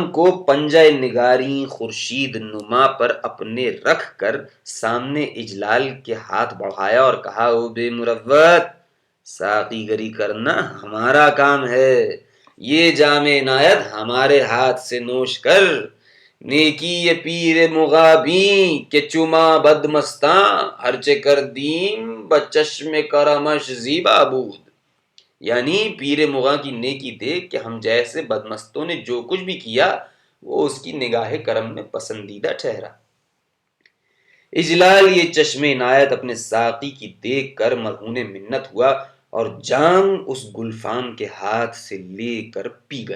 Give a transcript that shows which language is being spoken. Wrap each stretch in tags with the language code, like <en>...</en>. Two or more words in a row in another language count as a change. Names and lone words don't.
<ur>کو پنجہ نگاری خورشید نما پر اپنے رکھ کر سامنے اجلال کے ہاتھ بڑھایا اور کہا: او بے مروت، ساقی گری کرنا ہمارا کام ہے، یہ جام عنایت ہمارے ہاتھ سے نوش کر،</ur> <fa>نیکی یہ پیر مغابیں کہ چما بد مستاں، ہرچے کردیم بچشم کرمش زیبا بود۔</fa> <ur>یعنی پیر مغاں کی نیکی دیکھ کہ ہم جیسے بدمستوں نے جو کچھ بھی کیا وہ اس کی نگاہ کرم میں پسندیدہ ٹھہرا۔ اجلال یہ چشم عنایت اپنے ساقی کی دیکھ کر مرہون منت ہوا اور جام اس گلفام کے ہاتھ سے لے کر پی گیا۔</ur>